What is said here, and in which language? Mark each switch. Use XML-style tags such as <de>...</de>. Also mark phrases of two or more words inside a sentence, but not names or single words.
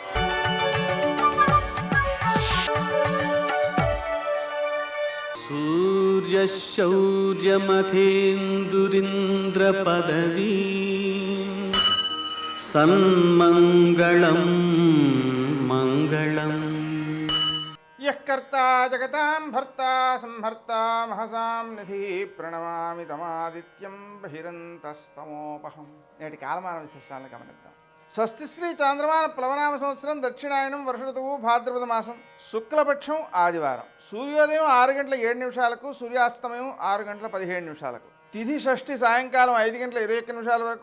<sa>सूर्यशौर्यमथेन्दुरिन्द्रपदवी सन्मङ्गलं मङ्गलम् यः कर्ता जगतां भर्ता संहर्ता महसां निधिः प्रणमामि तमादित्यं बहिरन्तस्तमोपहं</sa> <te>నేటి కాలమాన విశేషాలను గమనిద్దాం. స్వస్తి శ్రీ చాంద్రమాన ప్లవనామ సంవత్సరం దక్షిణాయనం వర్ష ఋతువు భాద్రపద మాసం శుక్లపక్షం ఆదివారం. సూర్యోదయం 6:07 సూర్యాస్తమయం 6:17 తిథి షష్ఠి సాయంకాలం 5:21 వరకు.</te>